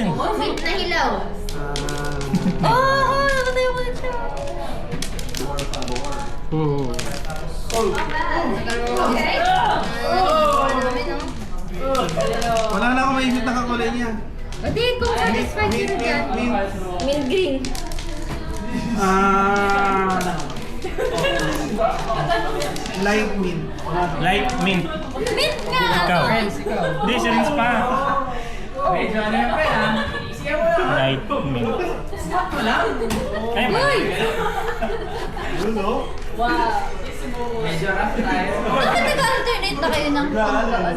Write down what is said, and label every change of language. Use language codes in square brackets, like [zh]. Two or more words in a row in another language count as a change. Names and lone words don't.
[tl] Mint na hilaw. Oh, nakatayo ko dito. Wala na ako maisip na kakulay niya. Hindi, kung satisfied ka na dyan. [en] Mint green. Light mint. Light mint. [tl] Mint nga! Ikaw. Friends, ikaw. Hindi, si Rins pa. Medyo ano yan, friend, ha? [en] Light mint. Ay, Uy! [tl] Medyo rough tayo. Bakit nag-alternate na kayo ng pang-ano?